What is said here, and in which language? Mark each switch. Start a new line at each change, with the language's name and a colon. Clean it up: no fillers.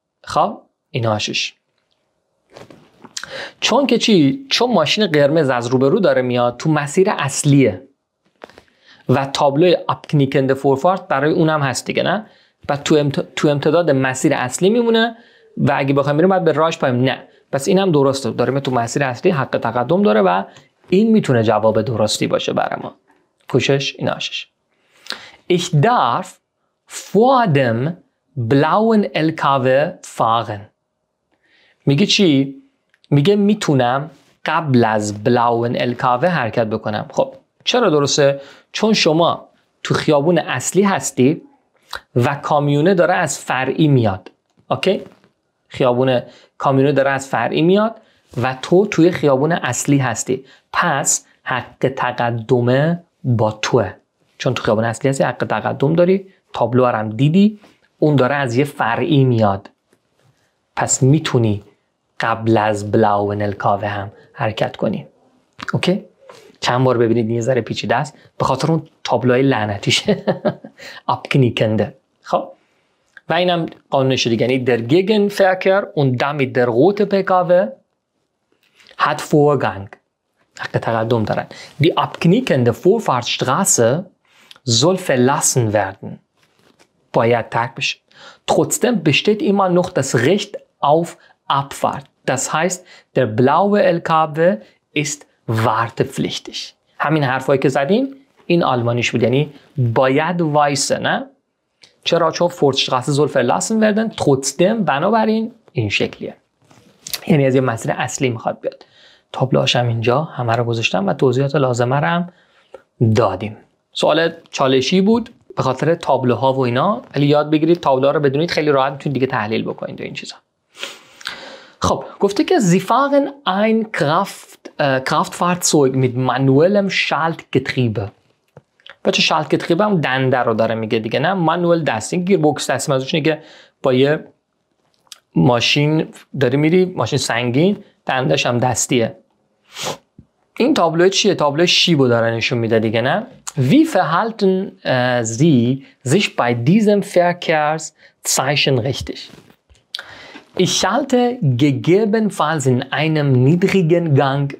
Persian: خب ایناشش چون که چی؟ چون ماشین قرمز از روبرو داره میاد تو مسیر اصلیه و تابلوی abknickende Vorfahrt برای اونم هست دیگه، نه؟ بعد تو امتداد مسیر اصلی میمونه و اگه بخوایم بریم باید به راهش پایم، نه. پس این هم درسته، داریم تو مسیر اصلی حق تقدم داره و این میتونه جواب درستی باشه برای ما. پوشش این آشش.
German: Ich darf vor dem blauen LKW fahren.
Persian: میگه چی؟ میگه میتونم قبل از blauen LKW حرکت بکنم. خب چرا درسته؟ چون شما تو خیابون اصلی هستی و کامیونه داره از فرعی میاد. اوکی؟ کامیونه داره از فرعی میاد و تو توی خیابون اصلی هستی. پس حق تقدم با توه. چون تو خیابون اصلی هستی حق تقدم داری. تابلو هم دیدی اون داره از یه فرعی میاد. پس میتونی قبل از بلاون الکاوه هم حرکت کنی. اوکی؟ چند بار ببینید یه ذره پیچیده است به خاطر اون تابلوهای لعنتیشه.
German: abknickende.
Persian: خب و اینم قانونش دیگه، یعنی
German: der Gegenverkehr und damit der rote PKW hat Vorgang.
Persian: حق تقدم دارن.
German: Die abknickende Vorfahrtsstraße soll verlassen werden.
Persian: باید ترک بشه.
German: Trotzdem besteht immer noch das Recht auf Abfahrt. Das heißt, der blaue LKW ist wartepflichtig.
Persian: همین حرفایی که زدیم این آلمانیش بود، یعنی باید وایسه. نه؟ چرا؟ چون
German: Vorfahrtsstraße soll verlassen werden.
Persian: Trotzdem بنابراین این شکلیه. یعنی از یه مسیر اصلی میخواد بیاد. تابلوهاش هم اینجا همه رو گذاشتم و توضیحات لازمه رو هم دادیم. سوال چالشی بود به خاطر تابلوها و اینا، ولی یاد بگیرید تابلوها رو بدونید خیلی راحت میتونید دیگه تحلیل بکنید و این چیزا. خب گفته که
German: Sie fahren ein Kraftfahrzeug mit manuellem Schaltgetriebe.
Persian: بچه Schaltgetriebe هم دنده رو داره میگه دیگه، نه مانوئل دستی، گیربکس دستی. منظورش اینه که با یه ماشین داری میری، ماشین سنگین، دندش هم دستیه. این تابلو چیه؟ تابلو شیبو داره نشون میده دیگه، نه؟
German: Wie verhalten Sie sich bei diesem Verkehrszeichen richtig? Ich schalte gegebenenfalls in einem niedrigen Gang.